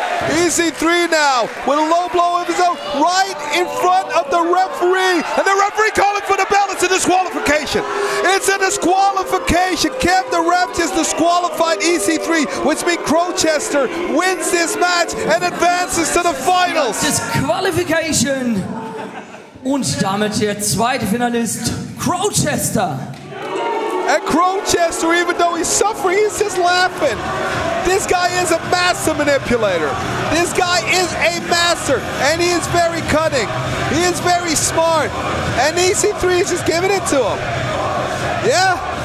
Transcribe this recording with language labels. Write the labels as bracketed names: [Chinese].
[English] EC3 now with a low blow of his own right in front of the referee. And the referee calling for the bell. It's a disqualification. It's a disqualification. Kev, the ref, just disqualified EC3, which means Crowchester wins this match and advances to the finals. Disqualification. [German] Und damit der zweite Finalist, Crowchester. [English] And Crowchester, even though he's suffering, he's just laughing. This guy is a master manipulator. This guy is a master, and he is very cunning. He is very smart, and EC3 is just giving it to him. Yeah.